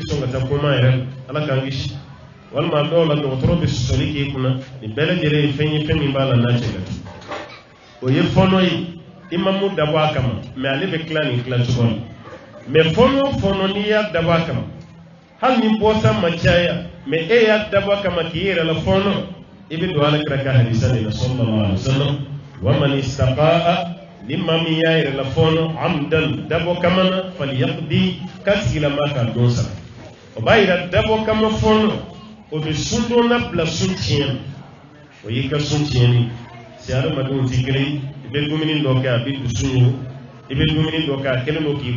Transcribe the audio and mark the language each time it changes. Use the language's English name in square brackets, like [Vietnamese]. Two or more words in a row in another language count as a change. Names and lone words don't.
[Bambara] sɔn ka taa koma yɛrɛ ala k'an kisi walima dɔw la dɔgɔtɔrɔ bɛ sɔsɔli k'e kunna nin bɛɛ lajɛlen ye fɛn ye fɛn min b'a la n'a cɛ ka di o ye fɔɔnɔ ye i ma mun dabɔ a kama mais ale bɛ tila nin tilacogo la mais fɔɔnɔ o fɔɔnɔ n'i y'a dabɔ a kama hali ni bɔta ma caya mais e y'a dabɔ a kama k'i yɛrɛ la fɔɔnɔ i bɛ don alakira ka hadisa de la [Arabic] صلى الله عليه وسلم ومن استطاع [Bambara] ni maa min y'a yɛrɛ la fɔɔnɔ amdan dabɔ kama na falyaqdi k'a tigilama k'a don sara o b'a yira dabɔ kama fɔɔnɔ o be sundo na bila sun tiɲɛ o y'i ka sun tiɲɛni si adamadenw ti kelen i bɛ dumuni dɔ kɛ a bɛ dusu wo i bɛ dumuni dɔ kɛ a kɛlen don k'i